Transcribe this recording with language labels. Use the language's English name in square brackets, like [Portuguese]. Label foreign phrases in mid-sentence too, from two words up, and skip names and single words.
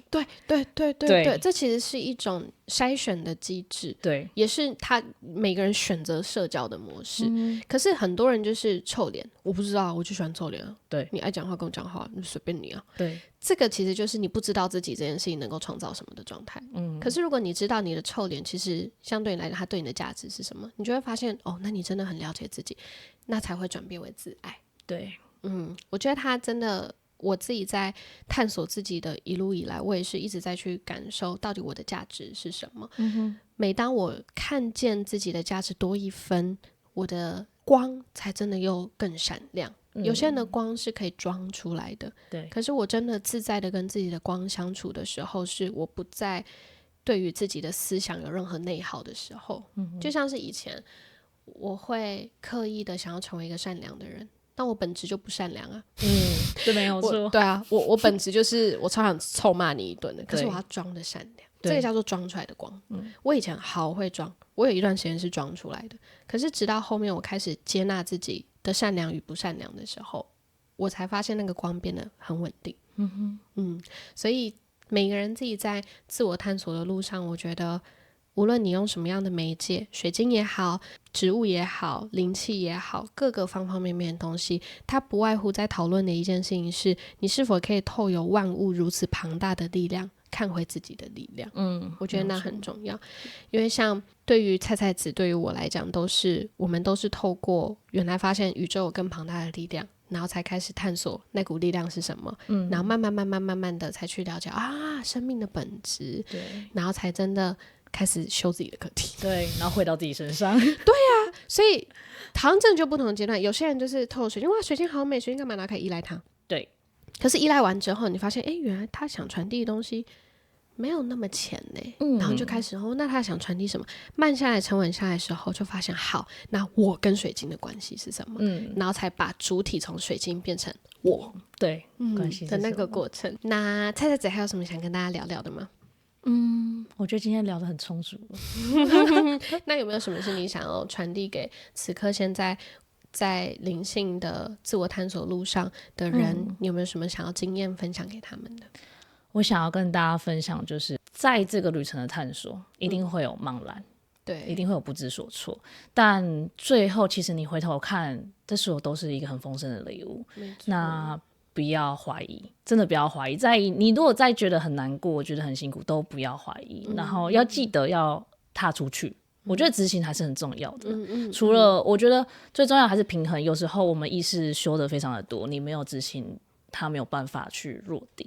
[Chinese] 對，這其實是一種篩選的機制，對，也是他每個人選擇社交的模式。可是很多人就是臭臉，我不知道，我就喜歡臭臉啊。對，你愛講話跟我講話，就隨便你啊。對，這個其實就是你不知道自己這件事情能夠創造什麼的狀態。可是如果你知道你的臭臉其實相對來講它對你的價值是什麼，你就會發現那你真的很了解自己，那才會轉變為自愛。对，我覺得他真的，我自己在探索自己的一路以來，我也是一直在去感受到底我的價值是什麼。每當我看見自己的價值多一分，我的光才真的又更閃亮，有些人的光是可以裝出來的，对。可是我真的自在的跟自己的光相處的時候，是我不再對於自己的思想有任何內耗的時候。就像是以前我會刻意的想要成為一個善良的人，但我本質就不善良啊。這沒有錯。對啊，我本質就是我超想臭罵你一頓的，可是我要裝的善良，這個叫做裝出來的光。我以前好會裝，我有一段時間是裝出來的，可是直到後面我開始接納自己的善良與不善良的時候，我才發現那個光變得很穩定。所以每個人自己在自我探索的路上，我覺得無論你用什麼樣的媒介，水晶也好，植物也好，靈氣也好，各個方方面面的東西，它不外乎在討論的一件事情是，你是否可以透由萬物如此龐大的力量看回自己的力量。我覺得那很重要，因為像對於菜菜子，对於我來講，我們都是透過原來發現宇宙有更龐大的力量，然後才開始探索那股力量是什麼，然後慢慢的才去了解生命的本質，然後才真的開始修自己的課題，对，然後回到自己身上。对啊，所以好像真的就不同的階段，有些人就是透過水晶，哇，水晶好美，水晶幹嘛，然後可以依賴它。对，可是依賴完之後，你發現，原來他想傳遞的東西沒有那麼淺呢，然後就開始那他想傳遞什麼？慢下來、沉穩下來的時候，就發現好，那我跟水晶的關係是什麼？然後才把主體從水晶變成我，對，關係的那個過程。那菜菜子還有什麼想跟大家聊聊的嗎？我覺得今天聊得很充足了。那有沒有什麼是你想要傳遞給此刻現在在靈性的自我探索路上的人，你有沒有什麼想要經驗分享給他們的？我想要跟大家分享，就是在這個旅程的探索，一定會有茫然，对，一定會有不知所措，但最後其實你回頭看，這所有都是一個很豐盛的禮物。那不要懷疑，真的不要懷疑。你如果再覺得很難過，覺得很辛苦，都不要懷疑。然後要記得要踏出去。我覺得執行還是很重要的。除了我覺得最重要還是平衡。有時候我們意識修得非常的多，你沒有執行，它沒有辦法去落地。